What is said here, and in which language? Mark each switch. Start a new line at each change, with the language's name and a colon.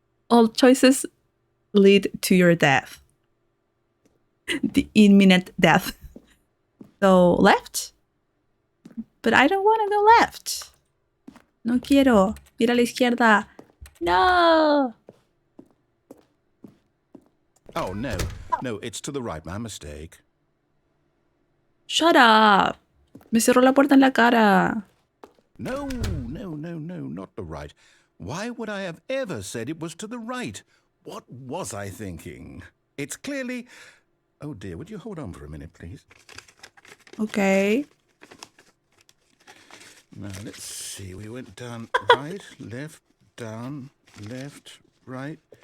English: all choices lead to your death. The imminent death. So left? But I don't want to go left.
Spanish: No quiero ir a la izquierda. No.
English: Oh, no. No, it's to the right. My mistake. Shut up.
Spanish: Me cerró la puerta en la cara.
English: No, not the right. Why would I have ever said it was to the right? What was I thinking? It's clearly... Oh, dear, would you hold on for a minute, please? Okay. Now, let's see. We went down right, left, down, left, right.